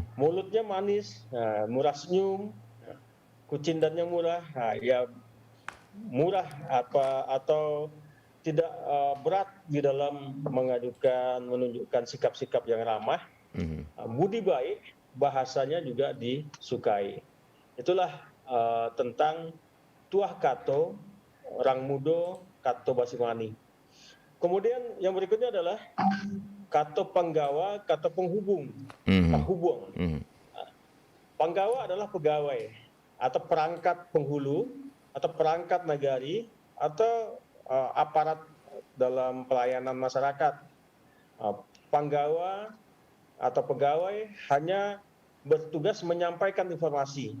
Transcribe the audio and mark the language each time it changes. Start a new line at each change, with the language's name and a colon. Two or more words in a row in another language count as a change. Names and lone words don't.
Indonesian: Mulutnya manis, murah senyum, kucing dan yang murah, ya murah apa atau tidak berat di dalam menunjukkan sikap-sikap yang ramah. Mhm. Budi baik bahasanya juga disukai. Itulah tentang
Minangkabau: tuah kato orang mudo kato Basimani.
Indonesian: Kemudian yang berikutnya adalah
Minangkabau: kato penggawa, kato penghubung,
Indonesian: Mhm. penghubung. Mhm. Penggawa adalah pegawai atau perangkat penghulu atau perangkat nagari atau aparat dalam pelayanan masyarakat. Penggawa atau pegawai hanya bertugas menyampaikan informasi